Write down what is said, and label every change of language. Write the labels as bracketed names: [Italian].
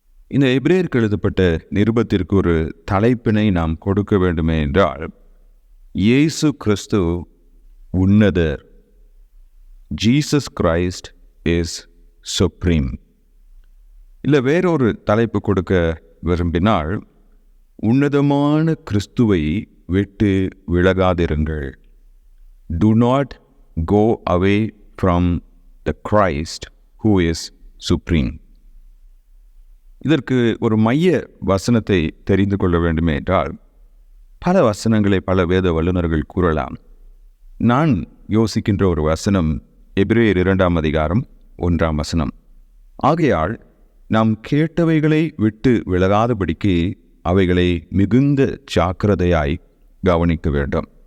[Tamil] இந்த எபிரேயருக்கு எழுதப்பட்ட நிருபத்திற்கு ஒரு தலைப்பினை நாம் கொடுக்க வேண்டுமே என்றால், இயேசு கிறிஸ்து உன்னதர், [English] Jesus Christ is supreme. [Tamil] இல்லை வேறொரு தலைப்பு கொடுக்க விரும்பினால், உன்னதமான கிறிஸ்துவை விட்டு விலகாதிருங்கள். [English] Do not go away from the Christ who is supreme. [Tamil] இதற்கு ஒரு மைய வசனத்தை தெரிந்து கொள்ள வேண்டுமே என்றால், பல வசனங்களை பல வேத வல்லுநர்கள் கூறலாம். நான் யோசிக்கின்ற ஒரு வசனம் எபிரேயர் 2 அதிகாரம் 1 ஆகையால் நாம் கேட்டவைகளை விட்டு விலகாதபடிக்கு அவைகளை மிகுந்த ஜாக்கிரதையாய் கவனிக்க வேண்டும்.